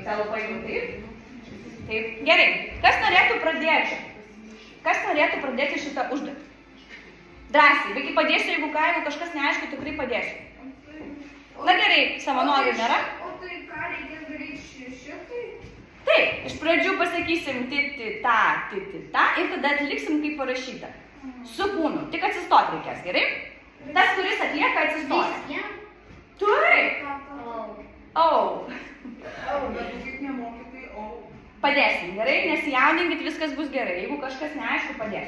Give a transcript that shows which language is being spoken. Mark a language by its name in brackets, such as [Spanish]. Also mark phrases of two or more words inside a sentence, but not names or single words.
[Lithuanian] Tavo paėmų taip. Taip. Gerai. Kas norėtų pradėti? Kas norėtų pradėti šitą užduotį? Drąsiai. Vaikai padėsiu, jeigu ką, jeigu kažkas neaišku, tikrai padėsiu. Na gerai, savanorių nėra? O tai ką reikės daryti šitai? Taip, iš pradžių pasakysim ti-ti-ta, ti-ti-ta ir tada atliksim kaip parašyta. Su kūnu. Tik atsistoti reikės, gerai? Tas, kuris atlieka, atsistoti. Visiems? Taip. Au. Padėsim, gerai? Nesijaudinkit, viskas bus gerai. Jeigu kažkas neaišku, padėsim.